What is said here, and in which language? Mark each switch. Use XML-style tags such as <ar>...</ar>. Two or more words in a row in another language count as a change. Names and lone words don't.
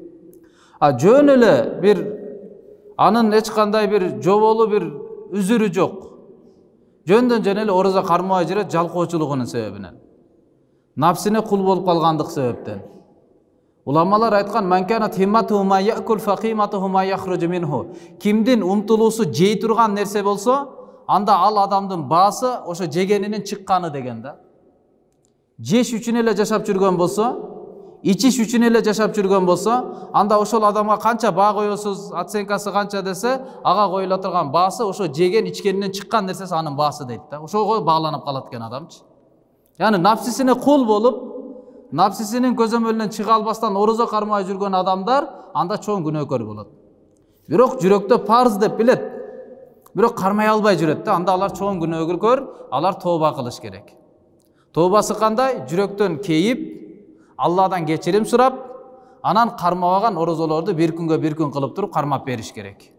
<ky>Жөн эле бир анын эч кандай бир жоболу бир үзүрү жок. Жөндөн жөн эле ороза кармабай жүрөт жалкоочулугунун себебинен. Напсине кул болуп калгандык себептен. Уламалар айткан:</ky> <ar>"من كانت همته ما يأكل فقيمته ما يخرج منه."</ar> <ky>Кимдин умтулуусу жей турган нерсе болсо, анда ал адамдын баасы ошо жегенинин чыкканы деген да. Жеш үчүн эле жашап жүргөн болсо, ичиш үчүн эле жашап жүргөн болсо, анда ошол адамга канча баа коесуз, оценкасы канча десе, ага коюла турган баасы ошо жеген ичкенинен чыккан нерсеси анын баасы дейт да. Ошого багланып калат экен адамчы. Yani napsisine kul bolup, napsisinin көзөмөлүнөн чыга албастан орозо кармай жүргөн адамдар анда чоң күнөөкөр болот. Бирок жүрөктө парз деп билет. Бирок кармай албай жүрөт да, анда алар чоң күнөөкөр, алар тооба кылыш керек. Тообасы кандай? Жүрөктөн кейип, Алладан кечирим сурап, анан кармабаган орозолорду бир күн кылып туруп кармап бериш керек.</ky>